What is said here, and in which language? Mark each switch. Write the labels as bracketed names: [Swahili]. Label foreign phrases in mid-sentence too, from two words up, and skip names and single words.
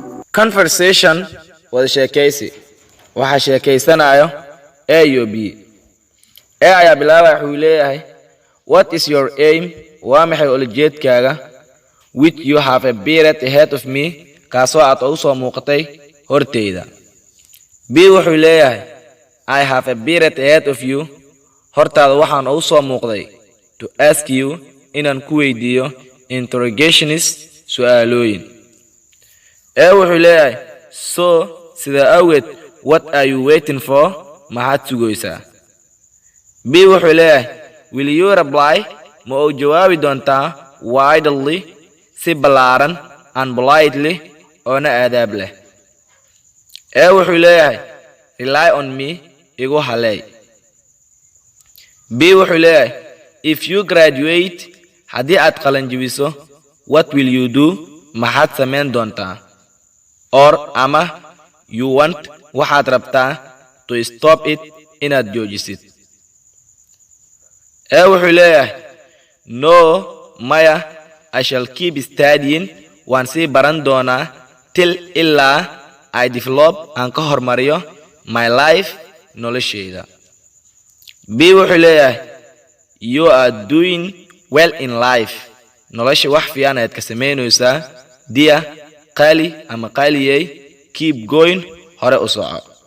[Somali] Conversation wada sheekaysi. Waxa sheekaysanayo A iyo B. A ayaa bilaabay wuxuu leeyahay, [English] what is your aim? [Somali] Waa maxay ulajeedkaaga? [English] Which you have a beard ahead of me, [Somali] kaasoo aad u soo muuqatay horteyda. B wuxuu leeyahay, [English] I have a beard ahead of you, [Somali] hortaada waxaan u soo muuqday [English] to ask you [Somali] inaan ku weydiiyo interrogations su'aalooyin. A wuxuu leeyahay, so sida awgeed, [English] what are you waiting for? [Somali] Maxaad sugaysaa? B wuxuu leeyahay, [English] will you reply? [Somali] Ma u jawaabi doontaa widely, si ballaaran, [English] and politely, [Somali] oona aadaab leh. A wuxuu leeyahay, [English] rely on me, [Somali] igu halay. B wuxuu leeyahay, [English] if you graduate, [Somali] haddii aad qalanjabiso, [English] what will you do? [Somali] Maxaad samayn doontaa? [English] Or ama you want, [Somali] waxaad rabtaa [English] to stop it, [Somali] inaad joojisid. A wuxuu leeyahay, [English] no, maya, I shall keep studying, [Somali] waan sii baran doonaa till ilaa [English] I develop [Somali] aan ka hormariyo [English] my life, [Somali] noloshayda. B wuxuu leeyahay, [English] you are doing well in life, [Somali] nolosha wax fiican ayaad ka samaynaysaa. Dear, qali ama qaliyay, [English] keep going, [Somali] hore u soco.